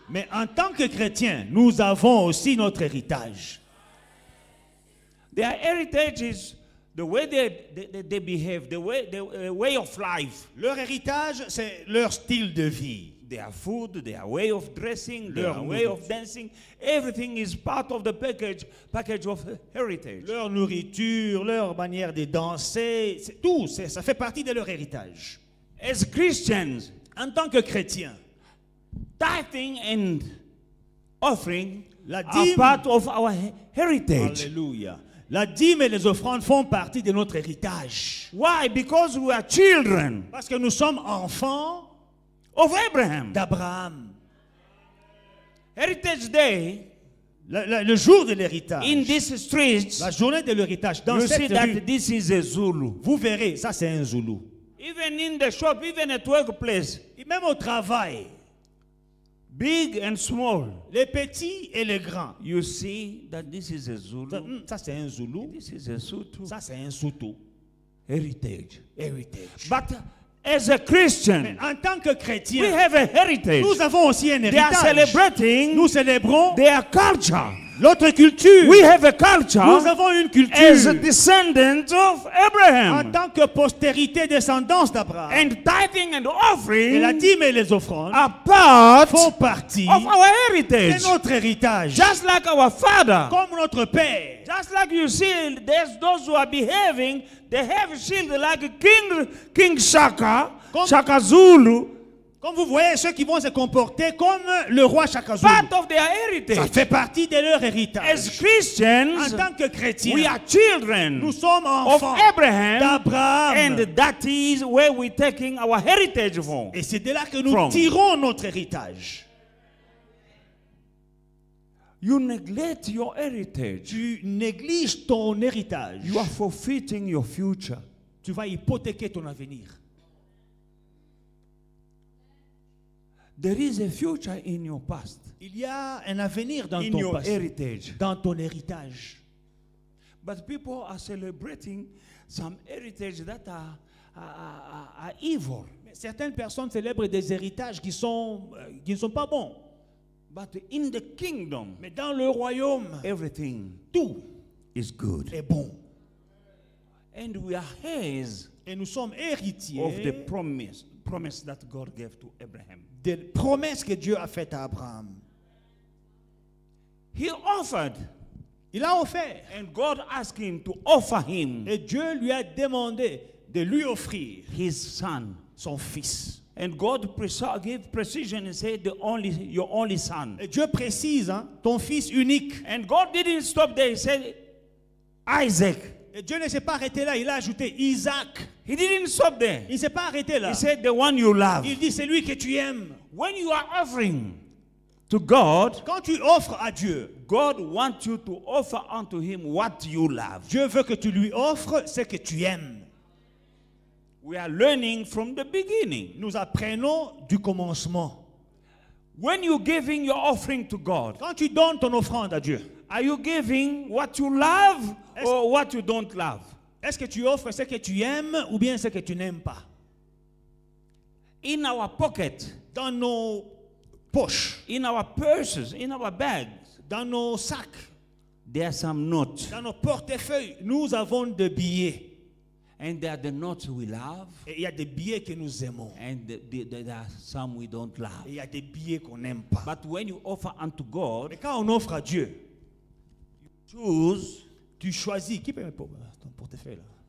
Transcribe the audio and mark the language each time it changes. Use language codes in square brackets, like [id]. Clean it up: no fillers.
[fr] Mais en tant que chrétien, nous avons aussi notre héritage. [en] Their heritage is the way they behave, the way of life. [fr] Leur héritage, c'est leur style de vie. [en] Their food, their way of dressing, [fr] Leur [en] their way of dancing, everything is part of the package of heritage. [fr] Leur nourriture, leur manière de danser, tout, ça fait partie de leur héritage. [en] As Christians, [fr] En tant que chrétien, [en] tithing and offering [fr] La [en] are [fr] dîme, [en] part of our heritage. [fr] alléluia. La dîme et les offrandes font partie de notre héritage. [en] Why? Because we are children [fr] Parce que nous sommes enfants [en] of Abraham. [fr] d'Abraham. [en] Heritage Day [fr] Le jour de l'héritage, [en] in these streets, [fr] la journée de l'héritage, dans [en] you see [fr] cette [en] that [fr] rue, [en] this is a Zulu. [fr] vous verrez, ça c'est un Zoulou. [en] Even in the shop, even at workplace, [fr] Et même au travail, [en] big and small, [fr] les petits et les grands. [en] you see that this is a Zulu. [fr] Ça c'est un Zoulou, [en] This is a Sutu [fr] ça c'est un Soutou. [en] heritage. Heritage. But as a Christian, [fr] En tant que [en] we [fr] chrétien, [en] have a heritage. [fr] nous avons aussi un [en] They are [fr] héritage. [en] celebrating [fr] Nous célébrons [en] their culture. [fr] notre culture. [en] We have a culture [fr] Nous avons une [en] as [fr] culture [en] descendants of [fr] en [en] Abraham. [fr] tant que postérité descendance d'Abraham. [en] And tithing and [fr] Et la [en] offering [fr] dîme et les offrandes [en] are part [fr] font partie [en] of our [fr] de [en] heritage. [fr] notre héritage. [en] Just like our father. [fr] Comme notre père. [en] Just like you see, there's those who are behaving, they have shield like King Shaka, [fr] Comme- Shaka Zulu, Comme vous voyez, ceux qui vont se comporter comme le roi Shaka Zulu. [en] part of their [fr] Ça [en] heritage. [fr] fait partie de leur [en] As [fr] héritage. En [en] Christians, [fr] tant que chrétiens, [en] we are children [fr] nous sommes [en] of [fr] enfants [en] Abraham, [fr] d'Abraham. [en] and that is where we're taking our heritage from. [fr] Et c'est de là que nous [en] From. [fr] tirons notre héritage. [en] You neglect your heritage, [fr] Tu négliges ton héritage. [en] you are forfeiting your future. [fr] Tu vas hypothéquer ton avenir. [en] There is a future in your past, [fr] Il y a un avenir dans [en] in [fr] ton [en] your [fr] passé, [en] heritage. [fr] dans ton héritage. [en] But people are celebrating some heritage that are evil. [fr] Mais certaines personnes célèbrent des héritages qui ne sont pas bons. [en] But in the kingdom, [fr] Mais dans le royaume, [en] everything [fr] tout [en] is good. [fr] est bon. [en] And we are heirs [fr] Et nous sommes héritiers [en] of the promise that God gave to Abraham. [fr] des promesses que Dieu a faites à Abraham. [en] He offered, [fr] Il a offert. [en] and God asked him to offer him [fr] Et Dieu lui a demandé de lui offrir [en] his son. [fr] son fils. [en] And God gave precision and said, your only son. [fr] Et Dieu précise, hein, ton fils unique. [en] And God didn't stop there. He said, Isaac. [fr] Et Dieu ne s'est pas arrêté là, il a ajouté Isaac. [en] He didn't stop there. [fr] Il ne s'est pas arrêté là. [en] He said, the one you love. [fr] Il dit, c'est lui que tu aimes. [en] When you are offering to God, [fr] Quand tu offres à Dieu, [en] God wants you to offer unto him what you love. [fr] Dieu veut que tu lui offres ce que tu aimes. [en] We are learning from the beginning. [fr] Nous apprenons du commencement. [en] When you're giving your offering to God, [fr] Quand tu donnes ton offrande à Dieu, [en] are you giving what you love or what you don't love? [fr] est-ce que tu offres ce que tu aimes ou bien ce que tu n'aimes pas? [en] In our pocket, [fr] Dans nos poches, [en] in our purses, in our bags, [fr] dans nos sacs, [en] there are some notes. [fr] dans nos portefeuilles, nous avons des billets. [en] And there are the notes we love, [fr] Et il y a des billets que nous aimons. [en] and there are some we don't love. [fr] Et il y a des billets qu'on n'aime pas. [en] But when you offer unto God, [fr] Mais quand on offre à Dieu, [en] choose [fr] tu choisis. Qui peut me ton portefeuille là?